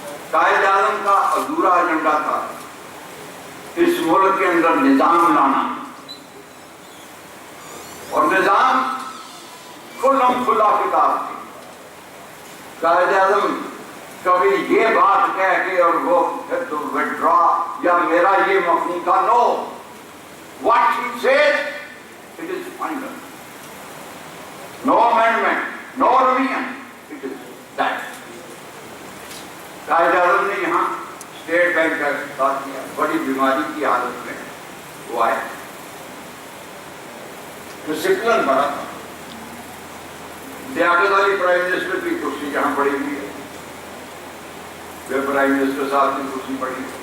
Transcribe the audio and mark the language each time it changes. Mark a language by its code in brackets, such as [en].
[ur] قائد اعظم کا ادھورا ایجنڈا تھا اس ملک کے اندر نظام لانا، اور نظام کھلم کھلا کتاب تھی. قائد اعظم کبھی یہ بات کہہ کے اور وہ پھر تو وڈرا یا میرا یہ مفہوم تھا. [en] No, what he says, it is final. No amendment, no revision, it is that. [ur] Quaid Azam نے یہاں اسٹیٹ بینک کا افتتاح کیا. بڑی بیماری کی حالت میں وہ آئے. ڈسپلن بڑا تھا. لیاقت علی پرائم منسٹر کی کرسی جہاں پڑی ہوئی ہے، وہ پرائم منسٹر صاحب کی کرسی پڑی.